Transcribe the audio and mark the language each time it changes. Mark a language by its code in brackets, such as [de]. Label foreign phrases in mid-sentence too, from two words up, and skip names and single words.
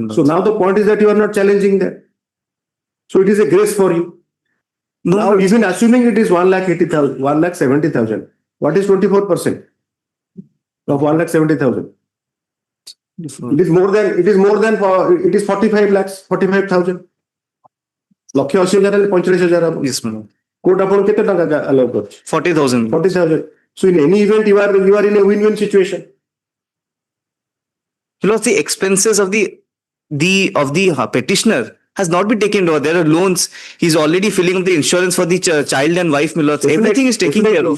[en] So now the point is that you are not challenging that. So it is a grace for you. No, now, even assuming it is 1,80,000, 1,70,000, what is 24% of 1,70,000? It is more than. It is 45 lakhs, 45,000. [or] ଲକ୍ଷେ 80,000 45,000 ହବ. [en] Yes, ma'am. [or] କୋର୍ଟ ଆପଣ କେତେ ଟଙ୍କା allow କରୁଛି? [en] 40,000. 40,000. So in any event, you are in a win-win situation. Because the expenses of the petitioner has not been taken over. There are loans. He's already filling up the insurance for the child and wife, my lords. Everything is taken care of.